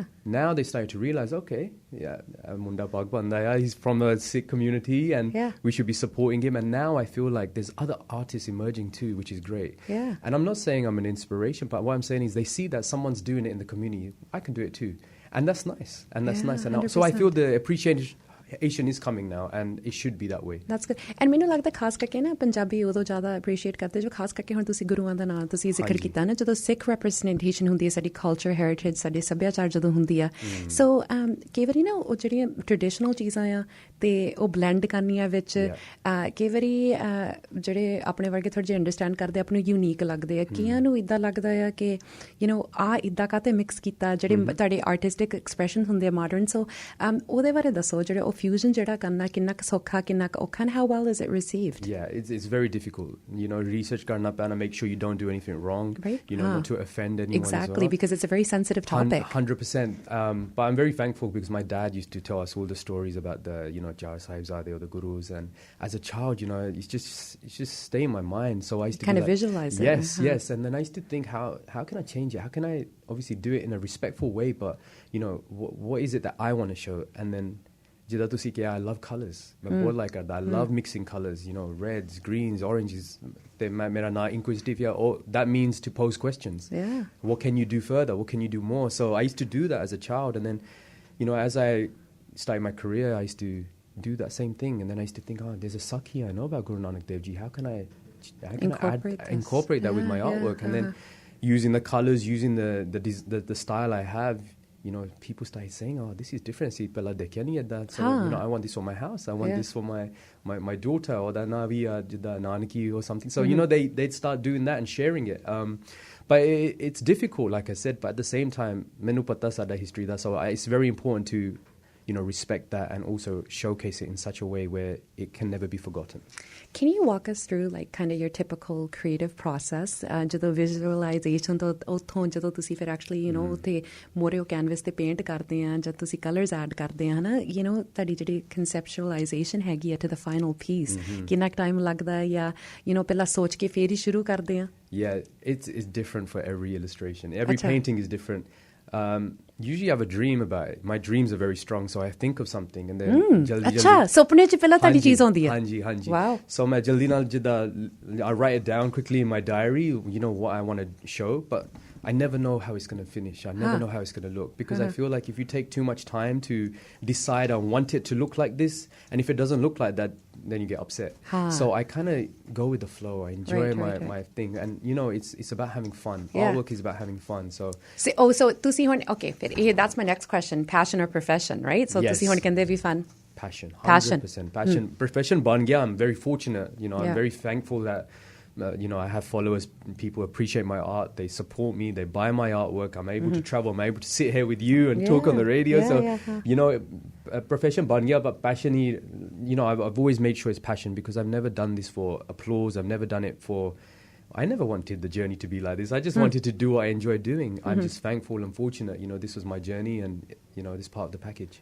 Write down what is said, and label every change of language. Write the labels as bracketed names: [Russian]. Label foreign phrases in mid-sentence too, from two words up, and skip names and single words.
[English] Now they started to realize, okay, Munda Bagbandaya, he's from a Sikh community and we should be supporting him. And now I feel like there's other artists emerging too, which is great. Yeah. And I'm not saying I'm an inspiration, but what I'm saying is they see that someone's doing it in the community. I can do it too. And that's nice. And that's nice. And so I feel the appreciation is coming now, and it should be that way. That's good. [Punjabi] And ਮੈਨੂੰ ਲੱਗਦਾ ਖਾਸ ਕਰਕੇ ਨਾ ਪੰਜਾਬੀ ਉਦੋਂ ਜ਼ਿਆਦਾ ਅਪਰੀਸ਼ੀਏਟ ਕਰਦੇ ਜੋ ਖਾਸ ਕਰਕੇ ਹੁਣ ਤੁਸੀਂ ਗੁਰੂਆਂ ਦਾ ਨਾਂ ਤੁਸੀਂ ਜ਼ਿਕਰ ਕੀਤਾ ਨਾ, ਜਦੋਂ ਸਿੱਖ ਰੈਪਰੈਜ਼ੈਂਟੇਸ਼ਨ ਹੁੰਦੀ ਹੈ ਸਾਡੀ [English] culture, heritage, [Punjabi] ਸਾਡੇ ਸੱਭਿਆਚਾਰ ਜਦੋਂ ਹੁੰਦੀ ਆ. ਸੋ ਕਈ ਵਾਰੀ ਨਾ ਉਹ ਜਿਹੜੀਆਂ ਟ੍ਰੈਡੀਸ਼ਨਲ ਚੀਜ਼ਾਂ ਆ ਤੇ ਉਹ ਬਲੈਂਡ ਕਰਨੀਆਂ ਵਿੱਚ ਕਈ ਵਾਰੀ ਜਿਹੜੇ ਆਪਣੇ ਵਰਗੇ ਥੋੜ੍ਹੇ ਜਿਹੇ ਅੰਡਰਸਟੈਂਡ ਕਰਦੇ ਆਪ ਨੂੰ ਯੂਨੀਕ ਲੱਗਦੇ ਆ. ਕਈਆਂ ਨੂੰ ਇੱਦਾਂ ਲੱਗਦਾ ਆ ਕਿ ਇੱਦਾਂ ਕਾਹਤੇ ਮਿਕਸ ਕੀਤਾ, ਜਿਹੜੇ ਤੁਹਾਡੇ [English] artistic expression [Punjabi] ਹੁੰਦੇ ਆ ਮਾਡਰਨ. ਸੋ ਉਹਦੇ ਬਾਰੇ ਦੱਸੋ, ਜਿਹੜੇ ਉਹ fusion ਜਿਹੜਾ ਕਰਨਾ ਕਿੰਨਾ ਕੁ ਸੌਖਾ, ਕਿੰਨਾ ਕੁ ਔਖਾ, [English] and how well is it received? Yeah, it's very difficult. Research [Punjabi] ਕਰਨਾ ਪੈਣਾ, [English] make sure you don't do anything wrong. Right. Not to offend anyone. Exactly, as well. because it's a very sensitive topic. 100%. But I'm very thankful because my dad used to tell us all the stories about the Jar Sahibzade or the gurus, and as a child, it's just stay in my mind. So I used to kind of visualize it. Yes, and then I used to think, how can I change it? How can I obviously do it in a respectful way? But what is it that I want to show? And then [Punjabi] ਜਿੱਦਾਂ ਤੁਸੀਂ ਕਿਹਾ [English] I love colours [Punjabi] ਮੈਂ ਬਹੁਤ [English] like ਕਰਦਾ I love mixing colours you know reds greens oranges [Punjabi] ਤੇ ਮੇਰਾ ਨਾਂ [English] Inkquisitive that means to pose questions what can you do further what can you do more so I used to do that as a child and then you know as I started my career I used to do that same thing and then I used to think there's a sakhi I know about Guru Nanak Dev Ji how can I incorporate that with my artwork and then using the colours using the style I have you know people started saying this is different see [Punjabi] ਪਹਿਲਾ ਦੇਖਿਆ ਨਹੀਂ ਇੱਦਾਂ [English] so you know I want this for my house I want this for my daughter or [Punjabi] ਦਾ ਨਵੀਂ ਜਿੱਦਾਂ [English] nanaki or something so you know they'd start doing that and sharing it but it's difficult like I said but at the same time [Punjabi] ਮੈਨੂੰ ਪਤਾ ਸਾਡਾ [English] history da so it's very important to you know respect that and also showcase it in such a way where it can never be forgotten. Can you walk us through like kind of your typical creative process [Punjabi] ਜਦੋਂ visualization ਤੋਂ ਉੱਥੋਂ ਜਦੋਂ ਤੁਸੀਂ ਫਿਰ [English] actually you know [Punjabi] ਉੱਥੇ ਮੋਰੇ ਕੈਨਵਸ ਤੇ ਪੇਂਟ ਕਰਦੇ ਆ ਜਦ ਤੁਸੀਂ [English] colours add [Punjabi] ਕਰਦੇ ਆ ਹਨਾ [English] you know [Punjabi] ਤੁਹਾਡੀ ਜਿਹੜੀ conceptualization ਹੈਗੀ ਆ [English] to the final piece [Punjabi] ਕਿੰਨਾ ਟਾਈਮ ਲੱਗਦਾ ਜਾਂ [English] you know [Punjabi] ਪਹਿਲਾਂ ਸੋਚ ਕੇ ਫੇਰ ਹੀ ਸ਼ੁਰੂ ਕਰਦੇ ਆ [English] Yeah it's different for every illustration every painting is different usually I have a dream about it my dreams are very strong so I think of something and then [Punjabi] ਅੱਛਾ ਸੁਪਨੇ ਚ ਪਹਿਲਾਂ ਤੁਹਾਡੀ ਚੀਜ਼ ਆਉਂਦੀ ਹੈ ਹਾਂਜੀ [English] wow so [Punjabi] ਮੈਂ ਜਲਦੀ ਨਾਲ ਜਿੱਦਾਂ [English] I write it down quickly in my diary you know what I want to show but I never know how it's going to finish I never know how it's going to look because I feel like if you take too much time to decide I want it to look like this and if it doesn't look like that then you get upset so I kind of go with the flow I enjoy my thing and you know it's about having fun artwork is about having fun so so [Punjabi] ਤੁਸੀਂ ਹੁਣ [English] okay that's my next question passion or profession right so [Punjabi] ਤੁਸੀਂ ਹੁਣ ਕਹਿੰਦੇ ਵੀ [English] fun passion 100% passion profession [Punjabi] ਬਣ ਗਿਆ [English] I'm very fortunate you know I'm very thankful that you know I have followers people appreciate my art they support me they buy my artwork I'm able to travel I'm able to sit here with you and talk on the radio so you know profession [Punjabi] ਬਣ ਗਿਆ [English] but passion you know I've always made sure it's passion because I've never done this for applause I've never done it for I never wanted the journey to be like this I just wanted to do what I enjoy doing I'm just thankful and fortunate you know this was my journey and you know this part of the package